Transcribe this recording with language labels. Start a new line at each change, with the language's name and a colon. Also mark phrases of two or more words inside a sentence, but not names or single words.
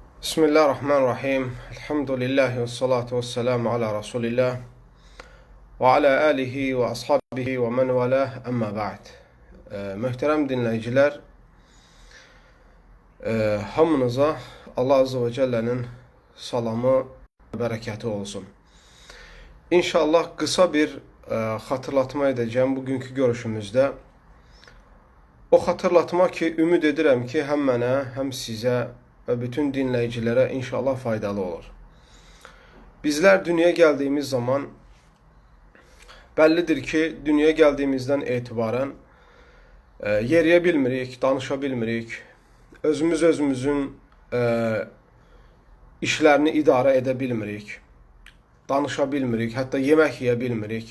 Arabic: بسم الله الرحمن الرحيم. الحمد لله والصلاة والسلام على رسول الله وعلى آله وأصحابه ومن والاه، أما بعد.
Azerbaijani: Möhtərəm dinləyicilər, hamınıza Allah
Arabic: عز وجل
Azerbaijani: salamı ve bereketi olsun.
Turkish: İnşallah kısa bir hatırlatma edeceğim bugünkü görüşümüzdə.
Azerbaijani: O hatırlatma ki, ümid edirəm ki, həm mənə, həm sizə və bütün dinləyicilərə inşallah faydalı olur. Bizlər dünyaya gəldiyimiz zaman bəllidir ki, dünyaya gəldiyimizdən etibarən yeriyə bilmirik, danışa bilmirik, özümüzün işlərini idarə edə bilmirik, danışa bilmirik, hətta yemək yeyə bilmirik.